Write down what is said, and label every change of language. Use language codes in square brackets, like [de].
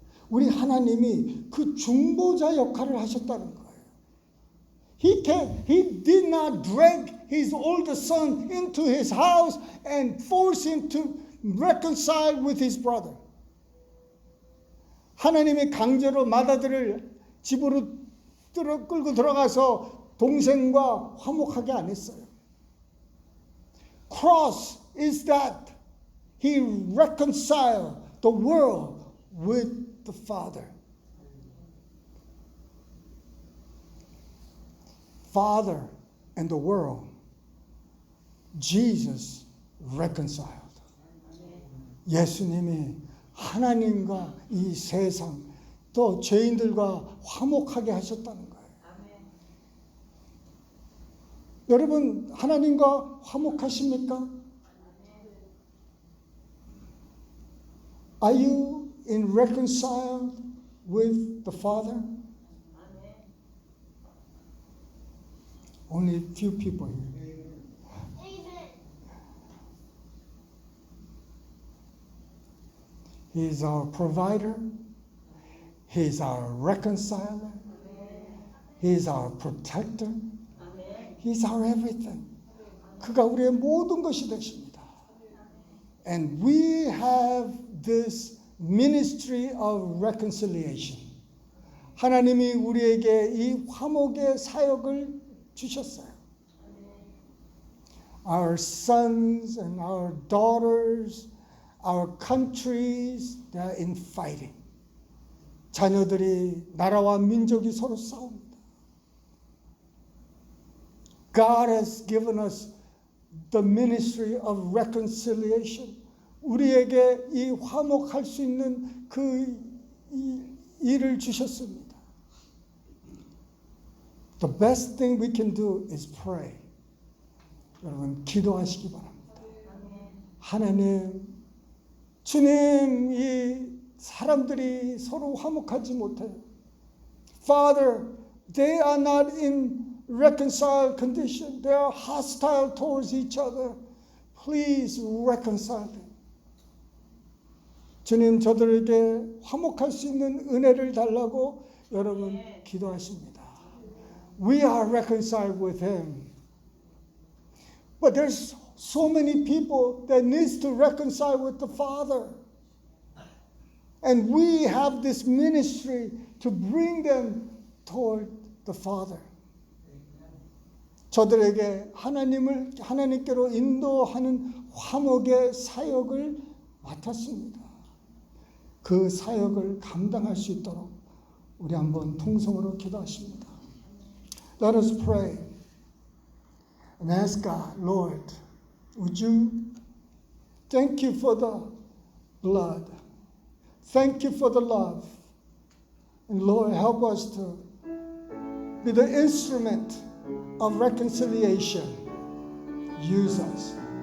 [ko] 우리 하나님이 그 중보자 역할을 하셨다는 거예요. [en] He did not drag his oldest son into his house and force him to reconcile with his brother. [ko] 하나님이 강제로 맏아들을 집으로 끌고 들어가서 동생과 화목하게 안 했어요. [en] Cross is that he reconciled the world with the Father. Father and the world, Jesus reconciled. [ko] 예수님이 하나님과 이 세상 또 죄인들과 화목하게 하셨다는 거예요. 여러분 하나님과 화목하십니까? [en] Are you in reconciled with the Father? Only a few people here. He is our provider. He is our reconciler. He is our protector. He is our everything. [ko] 그가 우리의 모든 것이 되십니다. [en] And we have this ministry of reconciliation. [ko] 하나님이 우리에게 이 화목의 사역을 주셨어요. [en] Our sons and our daughters, our countries, they are in fighting. [ko] 자녀들이 나라와 민족이 서로 싸웁니다. [en] God has given us the ministry of reconciliation. [ko] 우리에게 이 화목할 수 있는 그 일을 주셨습니다. [en] The best thing we can do is pray. [ko] 여러분 기도하시기 바랍니다. 하나님, 주님, 이 사람들이 서로 화목하지 못해요. [en] Father, they are not in reconciled condition. They are hostile towards each other. Please reconcile them. [ko] 주님, 저들에게 화목할 수 있는 은혜를 달라고 여러분 기도하십니다. [en] We are reconciled with Him. But there's so many people that needs to reconcile with the Father. And we have this ministry to bring them toward the Father. [ko] 저들에게 하나님께로 인도하는 화목의 사역을 맡았습니다. 그 사역을 감당할 수 있도록 우리 한번 통성으로 기도하십니다. [en] Let us pray and ask God, Lord, would you thank you for the blood. Thank you for the love. And Lord, help us to be the instrument of reconciliation. Use us.